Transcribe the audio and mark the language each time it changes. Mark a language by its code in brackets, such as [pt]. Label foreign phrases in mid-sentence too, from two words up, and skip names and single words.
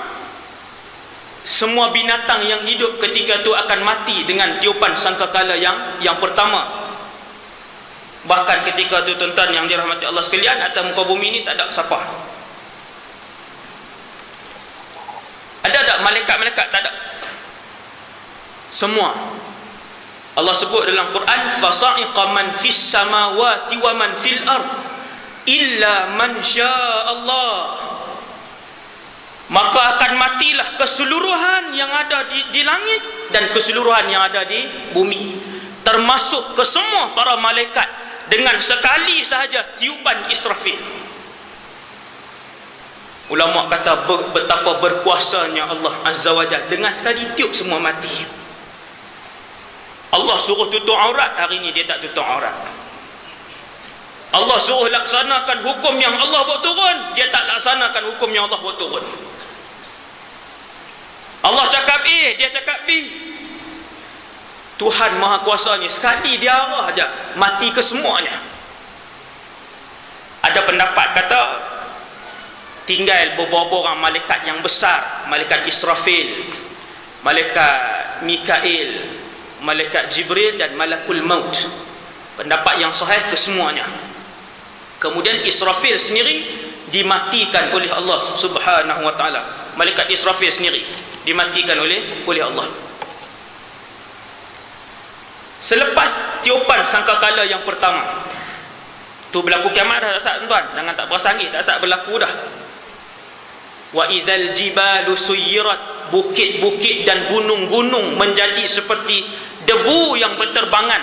[ms] Semua binatang yang hidup ketika itu akan mati dengan tiupan sangkakala yang pertama. Bahkan ketika itu tuan-tuan yang dirahmati Allah sekalian, atas muka bumi ini tak ada siapa. Ada tak malaikat-malaikat? Tak ada. Semua. Allah sebut dalam Quran, [ar] فصعق من في السماوات ومن في الأرض إلا من شاء الله. [ms] Maka akan matilah keseluruhan yang ada di langit dan keseluruhan yang ada di bumi, termasuk ke semua para malaikat, dengan sekali sahaja tiupan Israfil. Ulama kata betapa berkuasanya Allah [ar] عز وجل, [ms] dengan sekali tiup semua mati. Allah suruh tutup aurat, hari ini dia tak tutup aurat. Allah suruh laksanakan hukum yang Allah buat turun, dia tak laksanakan hukum yang Allah buat turun. Allah cakap A, dia cakap B. Tuhan Maha Kuasa ni sekali dia arah aja, mati ke semuanya. Ada pendapat kata tinggal beberapa orang malaikat yang besar, malaikat Israfil, malaikat Mikail, malaikat Jibril dan [ar] ملك الموت. [ms] Pendapat yang sahih ke semuanya. Kemudian Israfil sendiri dimatikan oleh Allah [ar] سبحانه وتعالى. [ms] Malaikat Israfil sendiri dimatikan oleh Allah. Selepas tiupan sangkakala yang pertama tu berlaku kiamat dah, tak sah tuan, jangan tak bersanggit, tak sah berlaku dah. [ar] وإذا الجبال سيرت, [ms] bukit-bukit dan gunung-gunung menjadi seperti debu yang berterbangan.